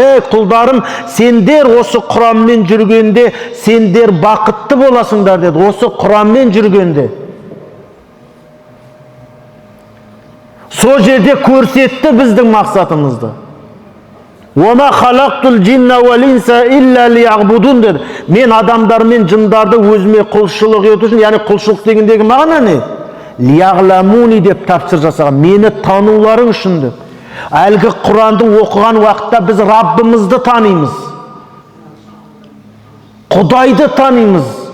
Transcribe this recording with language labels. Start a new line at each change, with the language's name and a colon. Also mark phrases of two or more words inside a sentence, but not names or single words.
Kazakh: Құлдарым, сендер осы Құранмен жүргенде, сендер бақытты боласыңдар деді. Осы Құранмен жүргенде. Сол жерде көрсетті біздің мақсатымызды.
Arabic: وما خلقت الجن والإنس إلا ليعبدون деді.
Kazakh: Мен адамдар мен жындарды өзіме құлшылық ету үшін, яғни құлшылық дегендегі мағына не? Лияғламуни деп тапсыр жасаған, мені тануларың үшін деп. Әлгі Құранды оқыған уақытта біз Раббымызды танимыз. Құдайды танимыз.